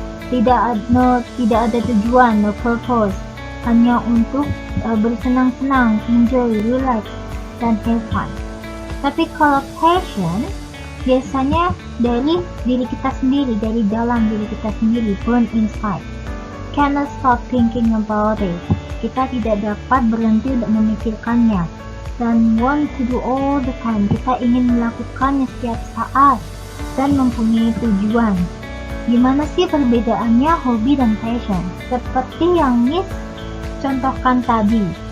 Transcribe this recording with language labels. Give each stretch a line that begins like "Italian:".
Indonesian: Tidak ada tujuan,
English: no purpose,
Indonesian: hanya untuk bersenang-senang,
English: enjoy, relax,
Indonesian: dan
English: have fun.
Indonesian: Tapi kalau passion biasanya dari diri kita sendiri, dari dalam diri kita sendiri,
English: born inside. Cannot stop thinking about it.
Indonesian: Kita tidak dapat berhenti untuk memikirkannya dan
English: want to do all the time.
Indonesian: Kita ingin melakukannya setiap saat dan mempunyai tujuan. Gimana sih perbedaannya hobi dan passion? Seperti yang Miss contohkan tadi.